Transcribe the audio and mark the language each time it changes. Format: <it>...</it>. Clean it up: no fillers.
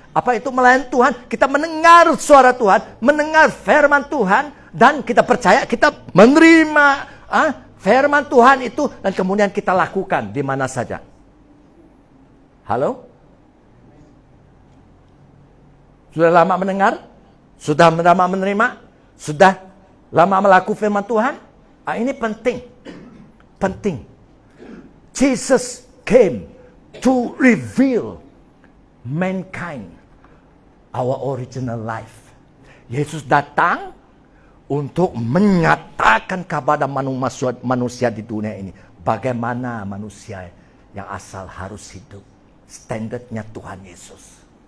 <id>Apa itu melayani Tuhan? Kita mendengar suara Tuhan, mendengar firman Tuhan, dan kita percaya, kita menerima firman Tuhan itu, dan kemudian kita lakukan di mana saja. Halo? Sudah lama mendengar? Sudah lama menerima? Sudah lama melakukan firman Tuhan? Ini penting. Penting.</id> <en>Jesus came to reveal mankind our original life.</en> <id>Yesus datang untuk menyatakan kepada manusia di dunia ini bagaimana manusia yang asal harus hidup. Standarnya Tuhan Yesus.</id>